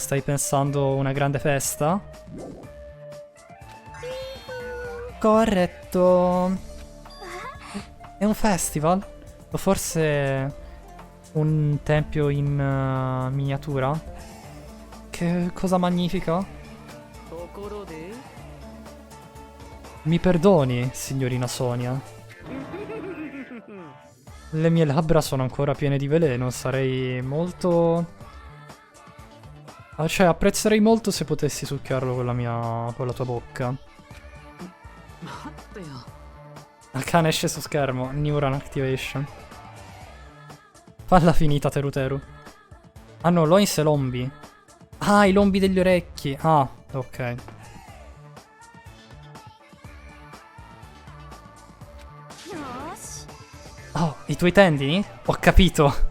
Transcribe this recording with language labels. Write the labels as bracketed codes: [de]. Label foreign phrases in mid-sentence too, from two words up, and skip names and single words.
[it] Stai pensando una grande festa? Corretto. È un festival? O forse un tempio in miniatura? che cosa magnifica. [ja] ところで [it] Mi perdoni, signorina Sonia. Le mie labbra sono ancora piene di veleno, sarei molto... Cioè, apprezzerei molto se potessi succhiarlo con con la tua bocca. [ja] 待ってよ [it] Il cane esce su schermo, [en] Neuron Activation. [it] Falla finita, Teruteru. Ah no, Loins e lombi. Ah, i lombi degli orecchi. Ah, ok. Oh, i tuoi tendini? Ho capito.